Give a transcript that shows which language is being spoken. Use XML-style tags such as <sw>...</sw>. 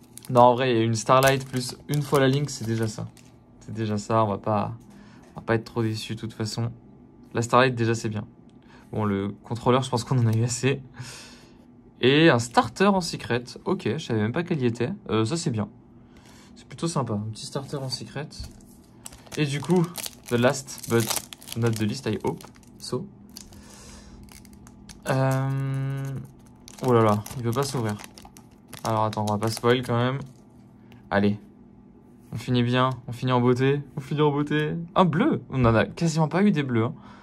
<fr>Non, en vrai, il y a une Starlight plus une fois la Link, c'est déjà ça. C'est déjà ça, on va pas être trop déçus de toute façon. La Starlight, déjà, c'est bien. Bon, le contrôleur, je pense qu'on en a eu assez. Et un starter en secret. Ok, je savais même pas qu'elle y était. Ça, c'est bien. C'est plutôt sympa. Un petit starter en secret. Et du coup,</fr> <en>the last but not the least, I hope. So.</en> <fr>Oh là là, il veut pas s'ouvrir. Alors attends, on va pas spoil quand même. Allez. On finit bien, on finit en beauté. On finit en beauté. Un bleu. On en a quasiment pas eu des bleus. Hein.</fr>